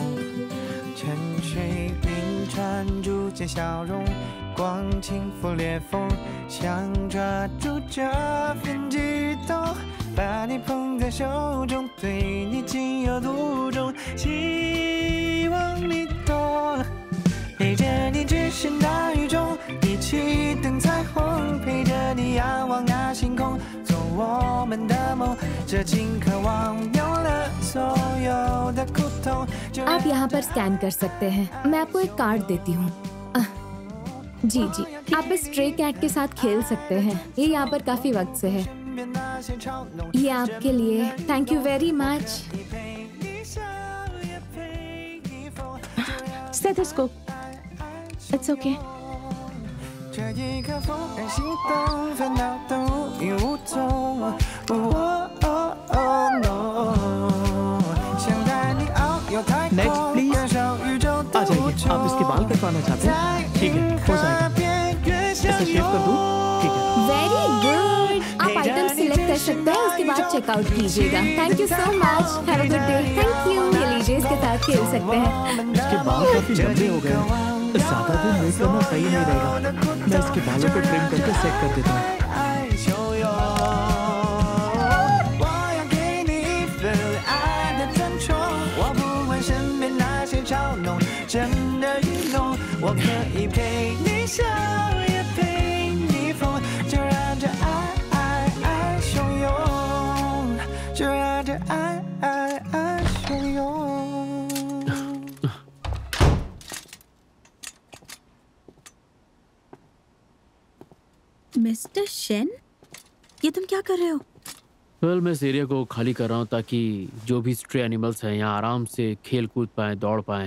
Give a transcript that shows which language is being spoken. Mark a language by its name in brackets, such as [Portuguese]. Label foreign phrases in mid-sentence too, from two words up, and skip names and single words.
[Chinese] 沉睡冰川逐渐消融，光轻拂裂缝，想抓住这份悸动，把你捧在手中，对你情有独钟，希望你懂。陪着你置身大雨中，一起等彩虹，陪着你仰望那星空，做我们的梦。这情渴望有了所有的苦痛。 [Hindi] आप यहाँ पर स्कैन कर सकते हैं। मैं आपको एक कार्ड देती हूँ। जी जी, आप इस [English] stray cat [Hindi] के साथ खेल सकते हैं। ये यहाँ पर काफी वक्त से है। ये आपके लिए। [English] thank you very much. Stethoscope. It's okay. [Chinese] 这一刻怦然心动，烦恼都无影无踪。想带你遨游太空， [English] Next, please. [Chinese] 燃烧宇宙的 आ 无 [Hindi] जाइए। आप इसके बाल कटवाना चाहते हैं? ठीक है, हो जाएगा। ऐसे शेव कर दूं? ठीक है। [English] very good. [Hindi] आप [English] item select [Hindi] कर सकते हैं, उसके बाद चेकआउट कीजिएगा। [English] thank you so much. have a good day. thank you. [Hindi] ये लीजिए, इसके साथ खेल सकते हैं। इसके बाल काफी लंबे हो गए हैं। ज्यादा दिन वेट करना सही नहीं रहेगा। मैं इसके बालों को ट्रिम करके सेट कर देता हूँ। [Chinese] 爱汹涌，我要给你一份爱的尊重。我不管身边那些嘲弄，真的愚弄，我可以陪你笑，也陪你疯，就让这爱汹涌，就让这爱汹涌。 [Hindi] मिस्टर शेन, ये तुम क्या कर रहे हो? वेल, मैं इस एरिया को खाली कर रहा हूँ ताकि जो भी [English] stray animals [Hindi] हैं यहाँ आराम से खेल कूद पाएँ, दौड़ पाएँ।